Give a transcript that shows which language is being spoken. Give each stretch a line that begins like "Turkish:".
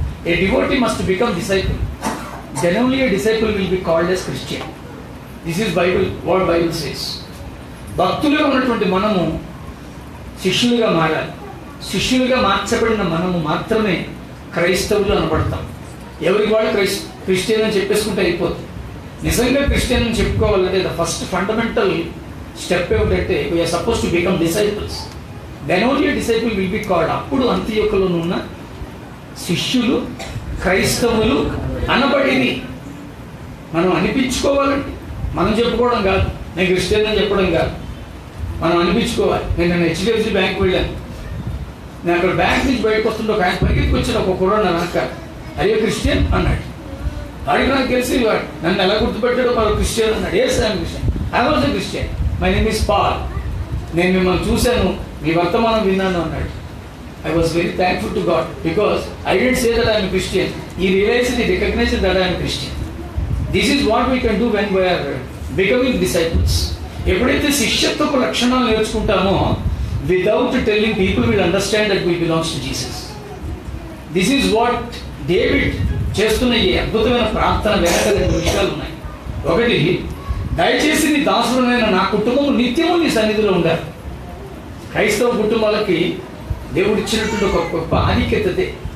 English: A devotee must become disciple. Then only a disciple will be called as Christian. This is Bible, what Bible says.
Telugu: భక్తులుగా ఉన్నటువంటి మనము శిష్యులుగా మారాలి. శిష్యులుగా మార్చబడిన మనము మాత్రమే క్రైస్తవులు అనబడతాం. ఎవరికి వాళ్ళు క్రిస్టియన్ అని చెప్పేసుకుంటే అయిపోతుంది. నిజంగా క్రిస్టియన్ అని చెప్పుకోవాలంటే
English: the first fundamental step
Telugu: ఏమిటంటే
English: We are suppose to become disciples. Then only disciple will be called.
Telugu: అప్పుడు అంత్యోకలో ఉన్న శిష్యులు క్రైస్తవులు అనబడింది. మనం అనిపించుకోవాలండి, మనం చెప్పుకోవడం కాదు. నేను క్రిస్టియన్ అని చెప్పడం కాదు, మనం అనిపించుకోవాలి. నేను హెచ్డిఎఫ్సి బ్యాంక్ వెళ్ళాను. నేను అక్కడ బ్యాంక్ నుంచి బయటకు వస్తుంటే ఒక ఆయన పరిగెత్తుకు వచ్చిన ఒక కుర్రాడు నా వెనక, అయ్యో క్రిస్టియన్ అన్నాడు. వాడికి నాకు తెలిసి వాడు నన్ను ఎలా గుర్తుపెట్టాడో మరో క్రిస్టియన్ అన్నాడు. ఏ sir Christian?
English: I was a Christian, my name is Paul,
Telugu: నేను మిమ్మల్ని చూశాను, మీ వర్తమానం విన్నాను అన్నాడు.
English: I was very thankful to God because I didn't say that I am a Christian. He realized, he recognized that I am a Christian. This is what we can do when we are becoming disciples.
Telugu: ఎప్పుడైతే శిష్యత్వపు లక్షణాలు నేర్చుకుంటామో,
English: without telling, people will understand that we belongs to Jesus. This is what
Telugu: David చేస్తున్న ఈ అద్భుతమైన ప్రార్థన వెనక 2 విషయాలు ఉన్నాయి. ఒకటి, దయచేసి నీ దాసుడైన నా కుటుంబం నిత్యము నీ సన్నిధిలో ఉండాలి. క్రైస్తవ కుటుంబాలకి దేవుడు ఇచ్చినటువంటి ఒక గొప్ప ఆధిక్యతే.